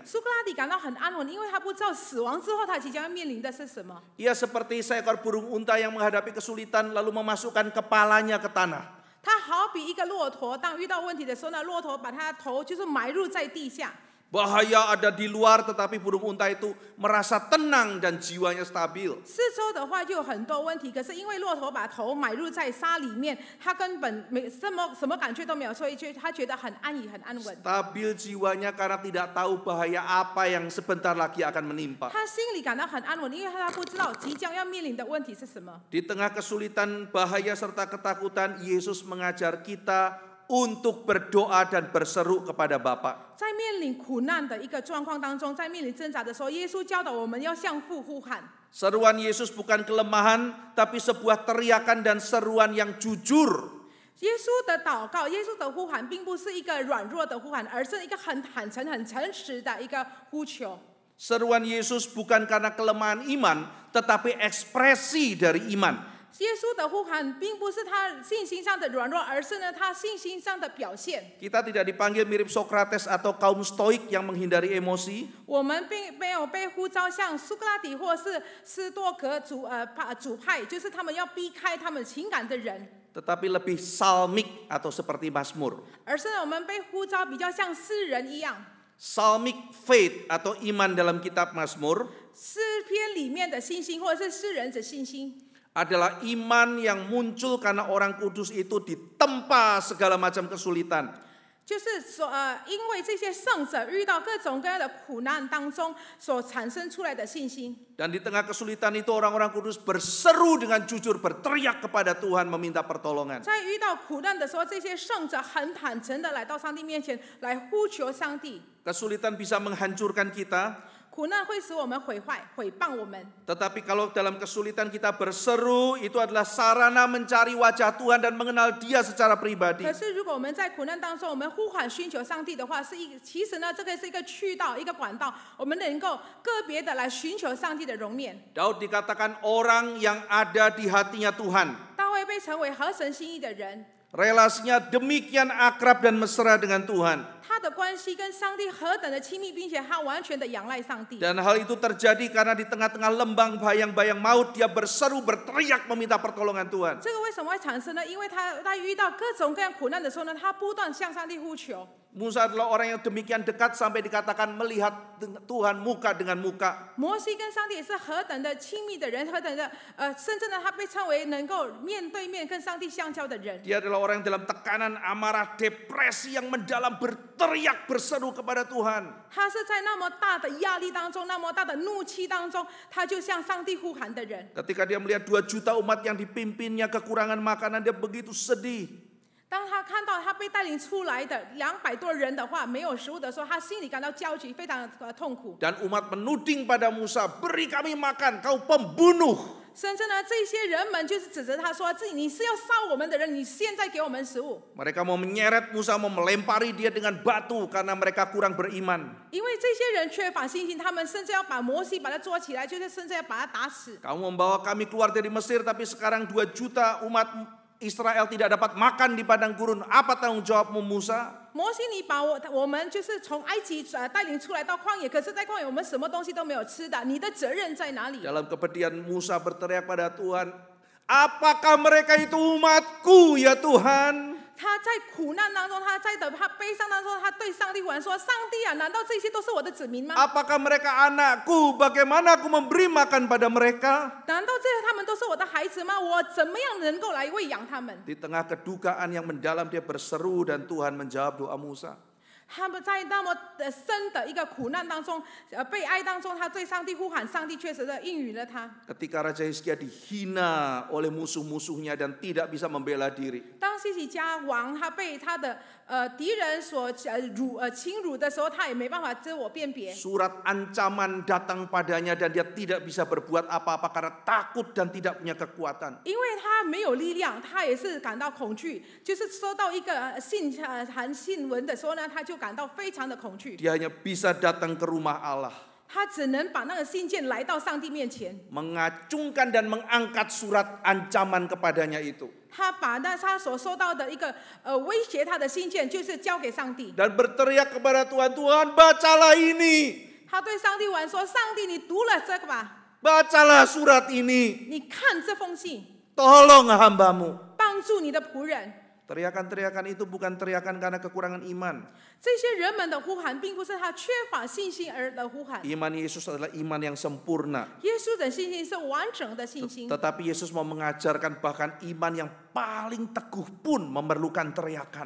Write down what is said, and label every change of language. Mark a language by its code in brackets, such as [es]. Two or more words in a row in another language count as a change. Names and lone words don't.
[zh] 苏格拉底感到很安稳，因为他不知道死亡之后他即将要面临的是什么。 [id] Ia seperti seekor burung unta yang menghadapi kesulitan lalu memasukkan kepalanya ke tanah. [zh] 他好比一个骆驼，当遇到问题的时候呢，骆驼把它的头就是埋入在地下。 [id] Bahaya ada di luar, tetapi burung unta itu merasa tenang dan jiwanya stabil. [zh] 四周的话就有很多问题，可是因为骆驼把头埋入在沙里面，他根本没什么感觉都没有，所以他觉得很安逸、很安稳。 [id] Stabil jiwanya karena tidak tahu bahaya apa yang sebentar lagi akan menimpa. [zh] 他心里感到很安稳，因为他不知道即将要面临的问题是什么。 [id] Di tengah kesulitan, bahaya serta ketakutan, Yesus mengajar kita untuk berdoa dan berseru kepada Bapa. [zh] 在面临苦难的一个状况当中，在面临挣扎的时候，耶稣教导我们要向父呼喊。 [id] Seruan Yesus bukan kelemahan, tapi sebuah teriakan dan seruan yang jujur. [zh] 耶稣的祷告，耶稣的呼喊，并不是一个软弱的呼喊，而是一个很坦诚、很诚实的一个呼求。 [id] Seruan Yesus bukan karena kelemahan iman, tetapi ekspresi dari iman. [zh] 耶稣的呼喊并不是他信心上的软弱，而是呢他信心上的表现。 [id] Kita tidak dipanggil mirip Sokrates atau kaum stoik yang menghindari emosi. [zh] 我们并没有被呼召像苏格拉底或是斯多格主派，就是他们要避开他们情感的人， [id] Tetapi lebih salmik atau seperti Mazmur. [zh] 而是呢我们被呼召比较像诗人一样。 [en] Psalmic faith [id] atau iman dalam kitab Mazmur [zh] 诗篇里面的信心，或者是诗人的信心， [id] adalah iman yang muncul karena orang kudus itu ditempa segala macam kesulitan. [zh] 就是因为这些圣者遇到各种各样的苦难当中所产生出来的信心。 [id] Dan di tengah kesulitan itu orang-orang kudus berseru dengan jujur, berteriak kepada Tuhan meminta pertolongan. [zh] 在遇到苦难的时候，这些圣者很坦诚的来到上帝面前，来呼求上帝。 [id] Kesulitan bisa menghancurkan kita, [zh] 苦难会使我们毁坏、毁谤我们。 [id] tetapi kalau dalam kesulitan kita berseru, itu adalah sarana mencari wajah Tuhan dan mengenal Dia secara pribadi. [zh] 可是如果我们在苦难当中，我们呼喊寻求上帝的话，其实呢，这个是一个渠道、一个管道，我们能够个别的来寻求上帝的容面。 [id] Daud dikatakan orang yang ada di hatinya Tuhan. [zh] 大卫被称为合神心意的人， [id] Relasinya demikian akrab dan mesra dengan Tuhan. [zh] 他的关系跟上帝何等的亲密，并且他完全的仰赖上帝。 [id] Dan hal itu terjadi karena di tengah-tengah lembang bayang-bayang maut, dia berseru, berteriak meminta pertolongan Tuhan. [zh] 这个为什么会产生呢？因为他遇到各种各样苦难的时候呢，他不断向上帝呼求。 [id] Musa adalah orang yang demikian dekat sampai dikatakan melihat Tuhan muka dengan muka. [zh] 摩西跟上帝也是何等的亲密的人，何等的甚至呢，他被称为能够面对面跟上帝相交的人。 [id] Dia adalah orang yang dalam tekanan, amarah, depresi yang mendalam berteriak berseru kepada Tuhan. [zh] 他是在那么大的压力当中，那么大的怒气当中，他就向上帝呼喊的人。 [id] Ketika dia melihat 2 juta umat yang dipimpinnya kekurangan makanan, dia begitu sedih. [zh] 当他看到他被带领出来的200多人的话没有食物的时候，他心里感到焦急，非常痛苦。 [id] Dan umat menuding pada Musa, beri kami makan, kau pembunuh. [zh] 甚至呢，这些人们就是指责他说：“你是要杀我们的人，你现在给我们食物。” [id] Mereka mau menyeret Musa, mau melempari dia dengan batu karena mereka kurang beriman. [zh] 因为这些人缺乏信心，他们甚至要把摩西把他捉起来，就是甚至要把他打死。 [id] Kamu membawa kami keluar dari Mesir, tapi sekarang 2 juta umat Israel tidak dapat makan di padang gurun. Apa tanggung jawabmu Musa? [zh] 摩西，你把我们就是从埃及带领出来到旷野，可是在旷野我们什么东西都没有吃的，你的责任在哪里？ [id] Dalam kepedihan Musa berteriak pada Tuhan, apakah mereka itu umatku ya Tuhan? [zh] 他在苦难当中，他悲伤当中，他对上帝呼喊说：“上帝啊，难道这些都是我的子民吗？ [id] Apakah mereka anakku? Bagaimana aku memberi makan pada mereka? [zh] 难道这些他们都是我的孩子吗？我怎么样能够来喂养他们？” [id] Di tengah kedukaan yang mendalam dia berseru dan Tuhan menjawab doa Musa. [zh] 他们在那么深的一个苦难当中，悲哀当中，他对上帝呼喊，上帝确实的应允了他。 [id] Ketika Raja Hizkia dihina oleh musuh-musuhnya dan tidak bisa membela diri. [zh] 当西西家王他被他的敌人所侵辱的时候，他也没办法自我辨别。 [id] Surat ancaman datang padanya dan dia tidak bisa berbuat apa-apa karena takut dan tidak punya kekuatan. [zh] 因为他没有力量，他也是感到恐惧。就是收到一个函信文的时候呢，他就感到非常的恐惧。 [id] Dia hanya bisa datang ke rumah Allah, [zh] 他只能把那个信件来到上帝面前， [id] mengacungkan dan mengangkat surat ancaman kepadanya itu. [zh] 他把他所收到的一个威胁他的信件，就是交给上帝。 [id] Dan berteriak kepada Tuhan, Tuhan bacalah ini, [zh] 他对上帝喊说：“上帝，你读了这个吧， [id] bacalah surat ini, [zh] 你看这封信， [id] tolong hambamu. [zh] 帮助你的仆人。” [id] Teriakan-teriakan itu bukan teriakan karena kekurangan iman. [zh] 这些人们的呼喊，并不是他缺乏信心而的呼喊。 [id] Iman Yesus adalah iman yang sempurna. [zh] 耶稣的信心是完整的信心。 [id] Tetapi Yesus mau mengajarkan bahkan iman yang paling teguh pun memerlukan teriakan.